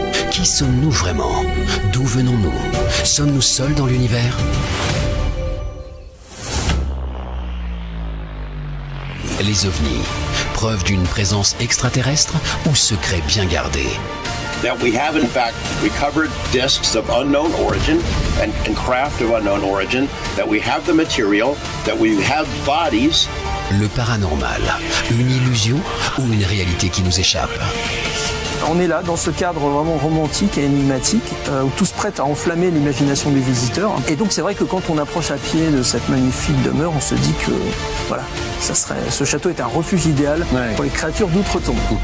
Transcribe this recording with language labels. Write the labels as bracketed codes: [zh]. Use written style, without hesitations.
[fr] Qui sommes-nous vraiment? D'où venons-nous? Sommes-nous seuls dans l'univers? Les ovnis, preuve d'une présence extraterrestre ou secret bien gardé? [en] That we have in fact recovered discs of unknown origin and craft of unknown origin, that we have the material, that we have bodies. [fr] Le paranormal, une illusion ou une réalité qui nous échappe? On est là dans ce cadre vraiment romantique et énigmatique où tout se prête à enflammer l'imagination des visiteurs. Et donc c'est vrai que quand on approche à pied de cette magnifique demeure, on se dit que voilà, ce château est un refuge idéal pour les créatures d'outre-tombe.